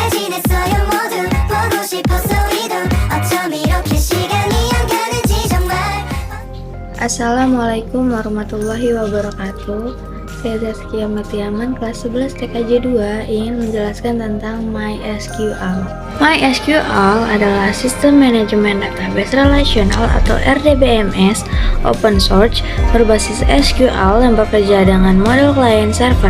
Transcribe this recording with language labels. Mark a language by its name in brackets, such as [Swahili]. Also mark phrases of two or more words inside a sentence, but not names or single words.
[Korean] 됐어요 모두 보고 싶었어 우리도 어쩜 이렇게 시간이 안 가는지 정말. [Arabic] السلام عليكم ورحمة الله وبركاته. [Indonesian] Saya Zaskia Matiaman, kelas 11 TKJ 2, ingin menjelaskan tentang MySQL. MySQL adalah Sistem Manajemen Database Relasional atau RDBMS [English] open source [Indonesian] berbasis SQL yang bekerja dengan model [English] client server.